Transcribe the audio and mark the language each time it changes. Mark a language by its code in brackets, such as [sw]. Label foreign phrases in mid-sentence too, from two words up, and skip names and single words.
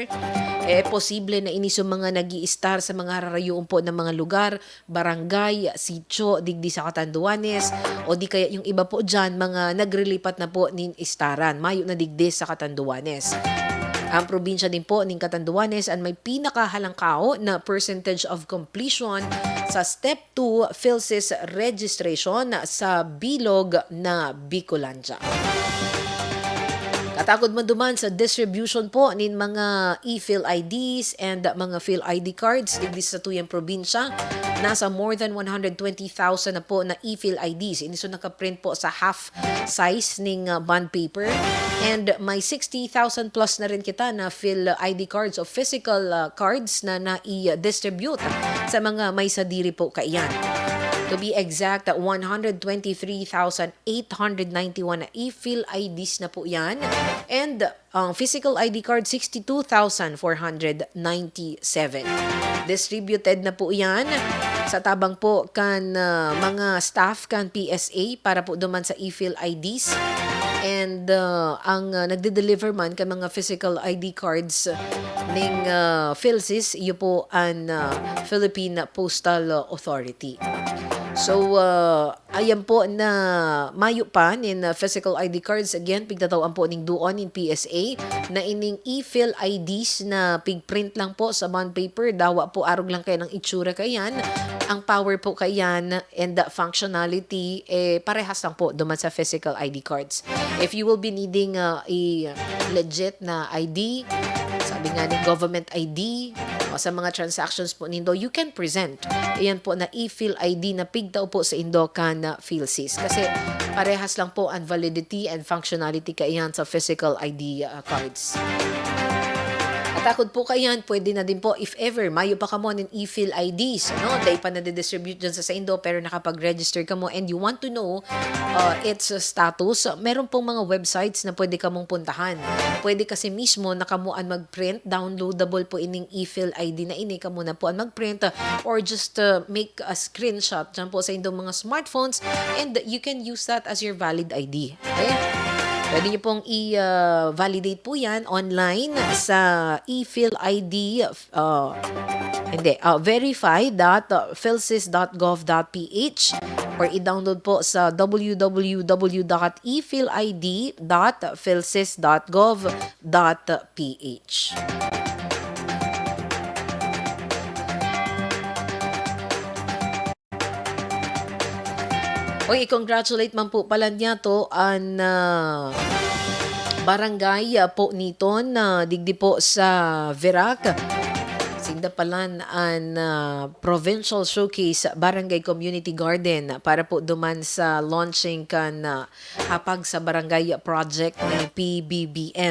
[bik] Posible na inis yung mga nag-i-star sa mga rarayuon po ng mga lugar, barangay, sitio, digdi sa Catanduanes, [tl] o di kaya yung iba po dyan, [bik] mga nagrilipat na po nin istaran, mayo na digdi sa Catanduanes. Ang probinsya din po ng Catanduanes ang may pinakahalangkao na [en] percentage of completion [bik] sa [en] Step 2 PhilSys registration [bik] sa bilog na Bicolandia. Katagod man duman sa distribution po nin mga e-Phil IDs and mga Phil ID cards digdi sa tuyang probinsya. Nasa [en] more than [bik] 120,000 na po na e-Phil IDs. Ini so nakaprint po sa half size ning bond paper. And may 60,000 plus na rin kita na Phil ID cards o [en] physical cards [bik] na na-i-distribute sa mga may sadiri po kaiyan. [en] To be exact, [bik] 123,891 na e-Phil IDs na po yan. [en] And physical ID card, 62,497. [bik] Distributed na po yan sa tabang po kan mga staff kan PSA para po duman sa e-Phil IDs. And ang nagde-deliver man kan mga physical ID cards ning PhilSys, iyo po ang Philippine Postal Authority. So, ayan po na mayo pa nin physical ID cards. Again, pigtatawaan po ning duon in PSA na ining e-Phil IDs na pigprint lang po sa bond paper. Dawa po arog lang kayo ng itsura kayan. Ang power po kayan [en] and the functionality, [bik] parehas lang po duman sa physical ID cards. [en] If you will be needing a legit na ID, [bik] sabi nga ni government ID, sa mga transactions po nindo, [en] you can present. [bik] Ayan po na e-Phil ID na pigtaw po sa indo kan PhilSys. Kasi parehas lang po ang [en] validity and functionality [bik] kaiyan sa physical ID cards. Atakod po kayan, pwede na din po if ever, mayo pa ka mo ng e-Phil IDs. No? Dahil pa na-distribute dyan sa indo pero nakapag-register ka mo [en] and you want to know its status, [tl] meron pong mga websites na pwede ka mong puntahan. [bik] Pwede kasi mismo nakamuan mag-print, downloadable po ining e-Phil ID na ini ka muna po ang mag-print [en] or just make a screenshot [bik] dyan po sa indo mga smartphones [en] and you can use that as your valid ID. [bik] Okay? [tl] Pwede niyo pong i-validate po yan online sa e-Phil ID, verify.philsys.gov.ph or i-download po sa www.ephilid.philsys.gov.ph. [bik] Oy, i-congratulate man po pala niya to ang barangay po niton digdi po sa Virac. Sinda palan ang Provincial Showcase Barangay Community Garden para po duman sa launching kan hapag sa barangay project ni PBBM.